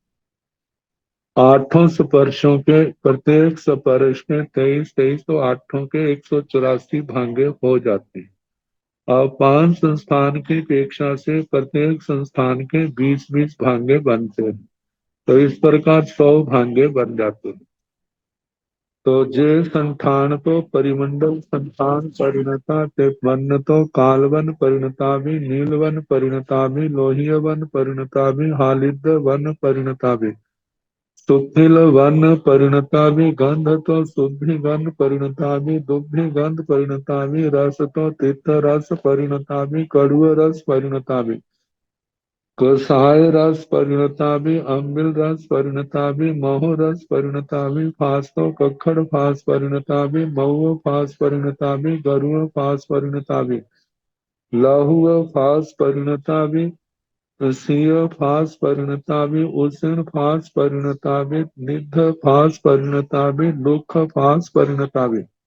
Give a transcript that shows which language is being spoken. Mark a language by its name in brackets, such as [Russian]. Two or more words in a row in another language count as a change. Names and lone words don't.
[Hindi] आठों स्पर्शों के प्रत्येक स्पर्श के 23 तो आठों के 184 भांगे हो जाते हैं। अब 5 संस्थान की अपेक्षा से प्रत्येक संस्थान के 20-20 भांगे बनते हैं, तो इस प्रकार 100 भांगे बन जाते हैं। [Prakrit languages] तो जे संठान तो परिमंडल संठान परिणता ते वर्ण तो कालवन परिणता भी नीलवन परिणता भी लोहिय वन परिणता भी हालिद वन परिणता भी सुथिल वन परिणता भी गंध तो शुद्धि गंध परिणता भी दुग्धि गंध परिणता भी रस तो तीर्थ रस परिणता भी कड़ुआ रस परिणता भी कसाय रस परिणता भी अम्बिल रस परिणता भी महो रस परिणता भी फास्तो कक्खड़ फास परिणता भी महुआ फास परिणता भी गरुआ फास परिणता भी लहुआ फास परिणता भी सीय फास परिणता भी उष्ण फास परिणता भी निध फास परिणता भी दुख फास परिणता भी